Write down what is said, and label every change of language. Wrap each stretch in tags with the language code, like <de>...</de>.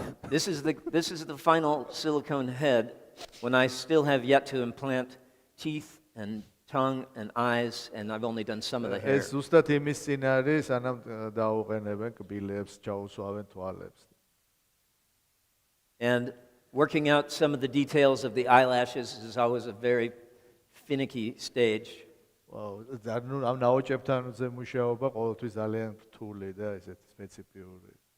<en>This is the final silicone head when I still have yet to implant teeth and tongue and eyes, and I've only done some of the hair.</en> <ka>ეს ზუსტად იმის წინ არის, სანამ დაუყენებენ კბილებს, ჩაუსვავენ თვალებს.</ka> <en>And working out some of the details of the eyelashes is always a very finicky stage.</en> <ka>Wow, ამ ნაოჭებთან მუშაობა ყოველთვის ძალიან რთული და ესეთ სპეციფიური.</ka>